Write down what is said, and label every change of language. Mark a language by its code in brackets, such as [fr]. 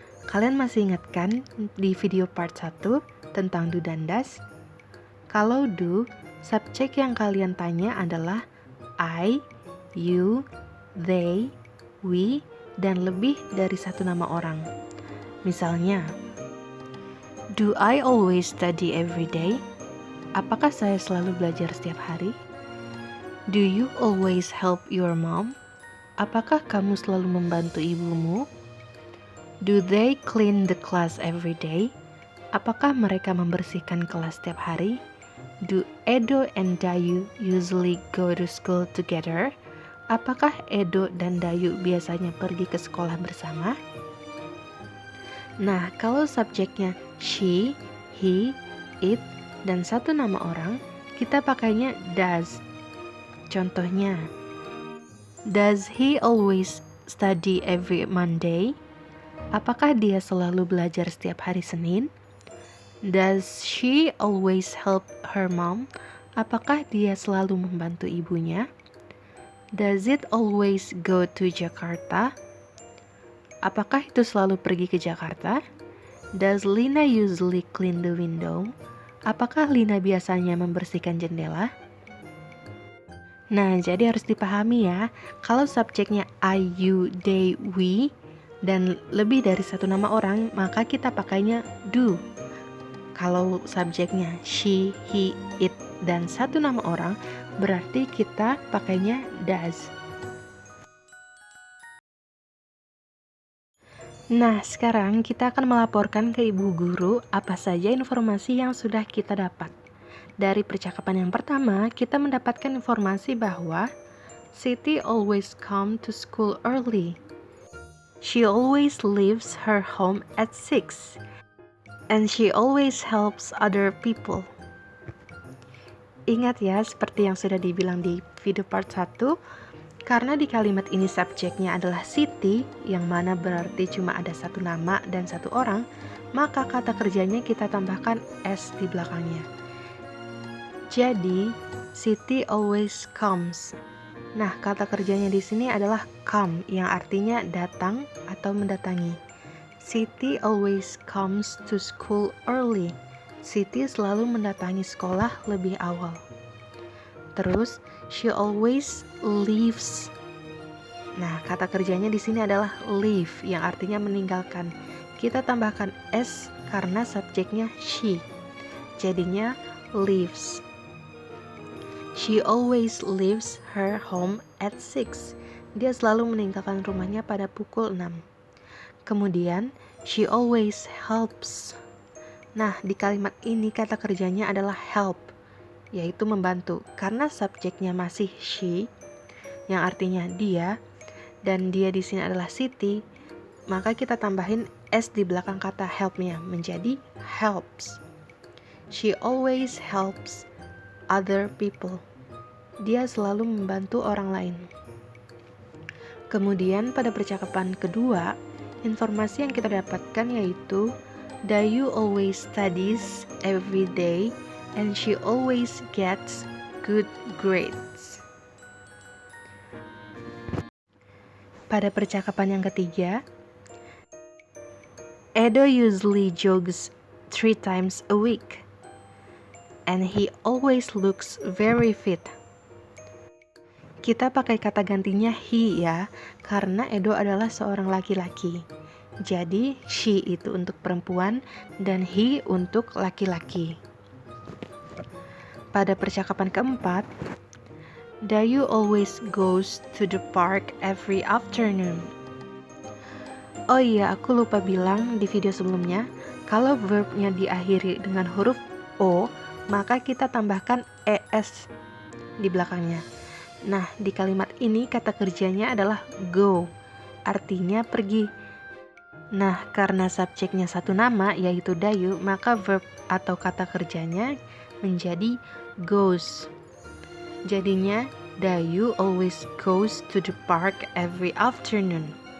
[id] Kalian masih ingat kan di video part 1 tentang do dan does? Kalau do, subjek yang kalian tanya adalah I, you, they, we, dan lebih dari satu nama orang. Misalnya, [en] do I always study every day? [id] Apakah saya selalu belajar setiap hari? [en] Do you always help your mom? [id] Apakah kamu selalu membantu ibumu? [en] Do they clean the class every day? [id] Apakah mereka membersihkan kelas setiap hari? [en] Do Edo and Dayu usually go to school together? [id] Apakah Edo dan Dayu biasanya pergi ke sekolah bersama? Nah, kalau subjeknya she, he, it, dan satu nama orang, kita pakainya does. Contohnya, [en] does he always study every Monday? [id] Apakah dia selalu belajar setiap hari Senin? [en] Does she always help her mom? [id] Apakah dia selalu membantu ibunya? [en] Does it always go to Jakarta? [id] Apakah itu selalu pergi ke Jakarta? [en] Does Lina usually clean the window? [id] Apakah Lina biasanya membersihkan jendela? Nah, jadi harus dipahami ya, kalau subjeknya I, you, they, we, dan lebih dari satu nama orang, maka kita pakainya do. Kalau subjeknya she, he, it, dan satu nama orang, berarti kita pakainya does. Nah, sekarang kita akan melaporkan ke ibu guru apa saja informasi yang sudah kita dapat. Dari percakapan yang pertama, kita mendapatkan informasi bahwa Siti [en] always come to school early. She always leaves her home at 6. And she always helps other people. [id] Ingat ya, seperti yang sudah dibilang di video part 1, karena di kalimat ini subjeknya adalah Siti, yang mana berarti cuma ada satu nama dan satu orang, maka kata kerjanya kita tambahkan S di belakangnya. Jadi, Siti [en] always comes. [id] Nah, kata kerjanya di sini adalah come, yang artinya datang atau mendatangi. [en] Siti always comes to school early. [id] Siti selalu mendatangi sekolah lebih awal. Terus, [en] she always leaves. [id] Nah, kata kerjanya di sini adalah leave, yang artinya meninggalkan. Kita tambahkan S karena subjeknya she. Jadinya leaves. [en] She always leaves her home at 6. [id] Dia selalu meninggalkan rumahnya pada pukul 6. Kemudian, [en] she always helps. [id] Nah, di kalimat ini kata kerjanya adalah help, yaitu membantu. Karena subjeknya masih she, yang artinya dia, dan dia di sini adalah Siti, maka kita tambahin S di belakang kata help-nya menjadi helps. [en] She always helps other people. [id] Dia selalu membantu orang lain. Kemudian pada percakapan kedua, informasi yang kita dapatkan yaitu [en] Dayu always studies every day and she always gets good grades. [id] Pada percakapan yang ketiga, [en] Edo usually jogs 3 times a week and he always looks very fit. [id] Kita pakai kata gantinya he ya, karena Edo adalah seorang laki-laki. Jadi she itu untuk perempuan dan he untuk laki-laki. Pada percakapan keempat, [en] Dayu always goes to the park every afternoon. [id] Oh iya, aku lupa bilang di video sebelumnya, kalau verbnya diakhiri dengan huruf O, maka kita tambahkan ES di belakangnya. Nah, di kalimat ini kata kerjanya adalah go, artinya pergi. Nah, karena subjeknya satu nama, yaitu Dayu, maka verb atau kata kerjanya menjadi goes. Jadinya, [en] Dayu always goes to the park every afternoon.